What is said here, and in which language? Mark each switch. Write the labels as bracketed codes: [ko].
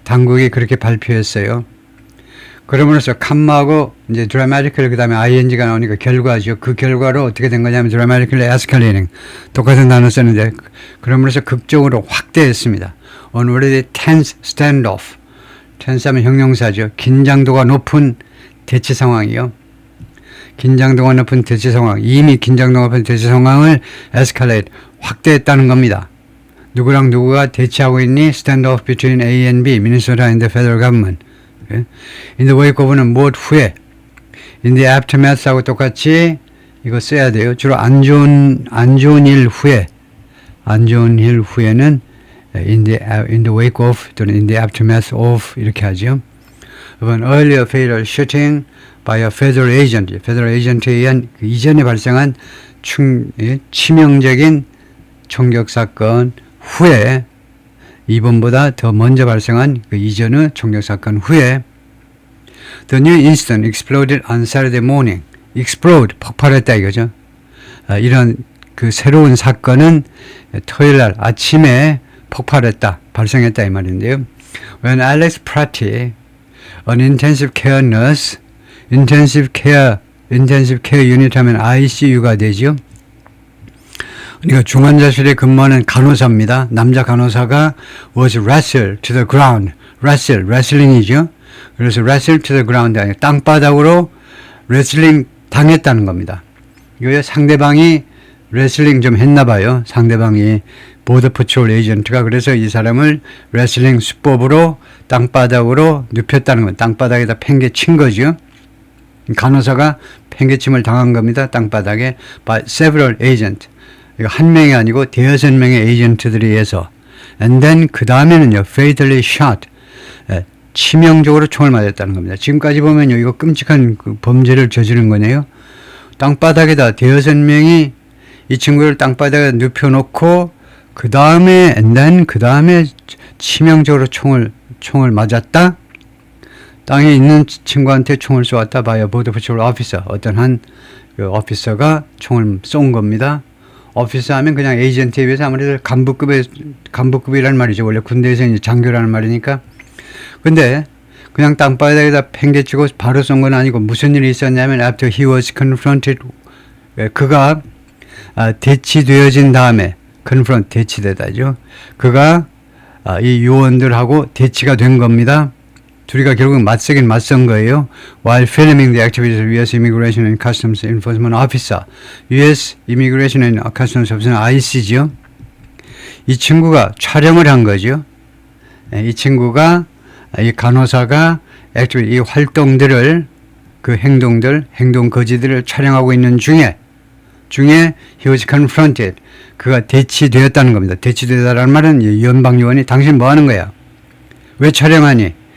[ko] 당국이 그렇게 발표했어요. 그러면서 컴마하고 이제 dramatically 그다음에 ing가 나오니까 결과죠. 그 결과로 어떻게 된 거냐면 [en] dramatically escalating. [ko] 똑같은 단어 쓰는데 그러면서 극적으로 확대했습니다. [en] On already tense standoff. [ko] tense 하면 형용사죠. 긴장도가 높은 대치 상황이요. 긴장도가 높은 대치 상황. 이미 긴장도가 높은 대치 상황을 escalate. 확대했다는 겁니다. 누구랑 누구가 대치하고 있니? [en] Standoff between A and B, Minnesota and the federal government. In the wake of는 [ko] 무엇 후에? In the aftermath하고 똑같이 이거 써야 돼요. 주로 안 좋은 일 후에, 안 좋은 일 후에는 in the wake of 또는 in the aftermath of 이렇게 하죠. [en] An earlier fatal shooting by a federal agent, [ko] federal agent에 의한 그 이전에 발생한 치명적인 총격 사건 후에 이번보다 더 먼저 발생한 그 이전의 총격 사건 후에 [en] The new incident exploded on Saturday morning. [ko] explode, 폭발했다 이거죠. 이런 그 새로운 사건은 토요일 날 아침에 폭발했다, 발생했다 이 말인데요. [en] When Alex Pratty, an intensive care nurse, intensive care unit 하면 ICU가 되죠. [ko] 그러니까 중환자실에 근무하는 간호사입니다. 남자 간호사가 [en] was wrestled to the ground. [ko] wrestling이죠. 그래서 wrestled to the ground 아니라 땅바닥으로 레슬링 당했다는 겁니다. 이거에 상대방이 레슬링 좀 했나 봐요. 상대방이 보더 패트롤 에이전트가 그래서 이 사람을 레슬링 수법으로 땅바닥으로 눕혔다는 건 땅바닥에다 팽개친 거죠. 간호사가 팽개침을 당한 겁니다. [en] 땅바닥에 by several agent. [ko] 한 명이 아니고 대여섯 명의 에이전트들에 의해서. [en] And then [ko] 그 다음에는요, [en] fatally shot. [ko] 치명적으로 총을 맞았다는 겁니다. 지금까지 보면요, 이거 끔찍한 그 범죄를 저지른 거네요. 땅바닥에다 대여섯 명이 이 친구를 땅바닥에 눕혀놓고 그 다음에 and then 그 다음에 치명적으로 총을 맞았다. 땅에 있는 친구한테 총을 쏘았다. [en] by a border patrol officer. [ko] 어떤 한 그 오피서가 총을 쏜 겁니다. 오피서 하면 그냥 에이전트에 비해서 아무래도 간부급이라는 말이죠. 원래 군대에서 이제 장교라는 말이니까. 근데 그냥 땅바닥에다 팽개치고 바로 쏜 건 아니고 무슨 일이 있었냐면 [en] after he was confronted, [ko] 그가 대치되어진 다음에 confront, 대치되다죠. 그가 이 요원들하고 대치가 된 겁니다. 둘이가 결국 맞선 거예요. [en] While filming the activities of U.S. Immigration and Customs Enforcement Officer, U.S. Immigration and Customs Officer IC죠. [ko] 이 친구가 촬영을 한 거죠. 이 친구가 이 간호사가 이 활동들을 그 행동 거지들을 촬영하고 있는 중에 [en] he was confronted. [ko] 그가 대치되었다는 겁니다. 대치되다라는 말은 연방 요원이 당신 뭐 하는 거야? 왜 촬영하니?